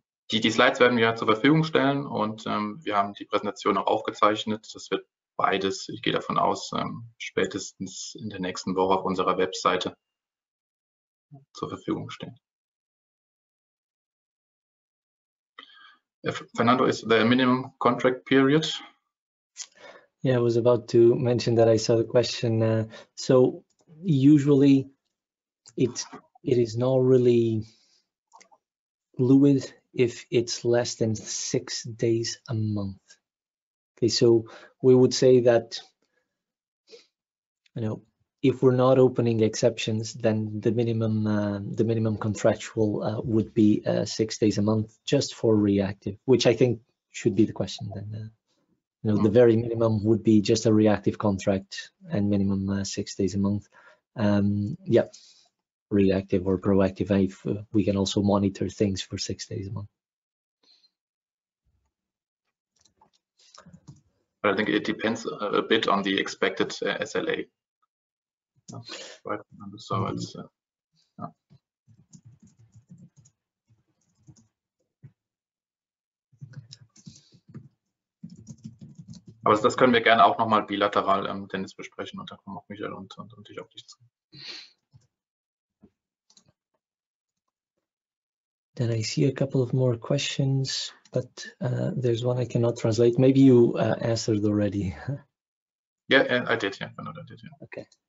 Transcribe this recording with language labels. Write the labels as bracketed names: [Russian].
[German] Die Slides werden wir zur Verfügung stellen und wir haben die Präsentation auch aufgezeichnet. Das wird beides, ich gehe davon aus, spätestens in der nächsten Woche auf unserer Webseite zur Verfügung stehen. [English] Fernando, is there a minimum contract period? Yeah, I was about to mention that I saw the question. So usually it is not really fluid if it's less than 6 days a month. Okay, so we would say that, if we're not opening exceptions, then the minimum contractual would be 6 days a month just for reactive, which I think should be the question then. The very minimum would be just a reactive contract and minimum 6 days a month. Yeah, reactive or proactive, if we can also monitor things for 6 days a month. I think it depends a bit on the expected SLA. Right. So it's [German] Aber das können wir gerne auch nochmal bilateral, Dennis, besprechen und dann kommen auch Michael und ich auf dich zu. [English] Then I see a couple of more questions, but there's one I cannot translate. Maybe you answered already. Yeah, I did. Yeah, I did. Yeah. Okay.